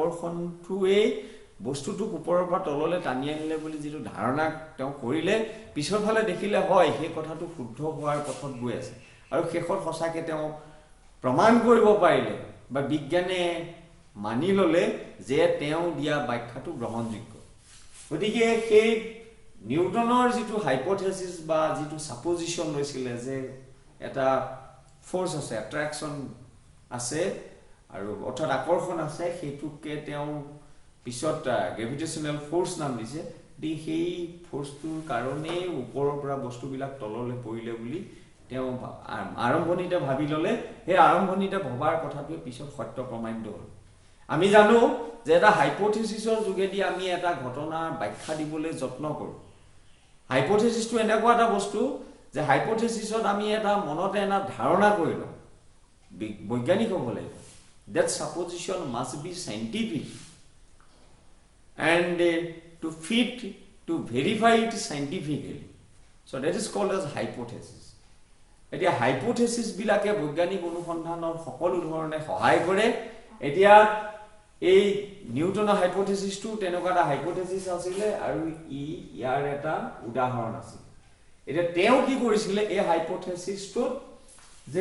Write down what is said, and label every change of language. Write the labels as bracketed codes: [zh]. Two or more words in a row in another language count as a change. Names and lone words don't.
[as] গতিকে সেই আকৰ্ষণটোৱে বস্তুটোক ওপৰৰ পৰা তললৈ টানি আনিলে বুলি যিটো ধাৰণা তেওঁ কৰিলে পিছৰ ফালে দেখিলে হয় সেই কথাটো শুদ্ধ হোৱাৰ পথত গৈ আছে আৰু শেষত সঁচাকৈ তেওঁ প্ৰমাণ কৰিব পাৰিলে বা বিজ্ঞানে মানি ল'লে যে তেওঁ দিয়া ব্যাখ্যাটো গ্ৰহণযোগ্য গতিকে সেই নিউটনৰ যিটো হাইপোথেসিস বা যিটো সাপোজিশন লৈছিলে যে এটা ফোর্স আছে অ্যাট্রাকশন আছে আৰু অৰ্থাৎ আকৰ্ষণ আছে সেইটোকে তেওঁ পিছত [en] gravitational force [as] নাম দিছে দি সেই ফোর্সটোৰ কাৰণে ওপৰৰ পৰা বস্তুবিলাক তললৈ পৰিলে বুলি তেওঁ আৰম্ভণিতে ভাবি ল'লে সেই আৰম্ভণিতে ভবাৰ কথাটোৱে পিছত সত্য প্ৰমাণিত হ'ল আমি জানো যে এটা হাইপোথেসিসৰ যোগেদি আমি এটা ঘটনাৰ ব্যাখ্যা দিবলৈ যত্ন কৰো হাইপোথেসিসটো এনেকুৱা এটা বস্তু যে হাইপোথেসিসত আমি এটা মনতে এটা ধাৰণা কৰিলো বৈজ্ঞানিক হ'ব লাগিব [en] that supposition must be scientific and to fit to verify it scientifically so that is called as hypothesis [as] এতিয়া হাইপোথেসিস বিলাকে বৈজ্ঞানিক অনুসন্ধানৰ সকলো ধৰণে সহায় কৰে এতিয়া এই নিউটনৰ হাইপোথেসিসটো তেনেকুৱা এটা হাইপোথেসিস আছিল আৰু ইয়াৰ এটা উদাহৰণ আছিল এতিয়া তেওঁ কি কৰিছিল এই হাইপোথেসিসটো যে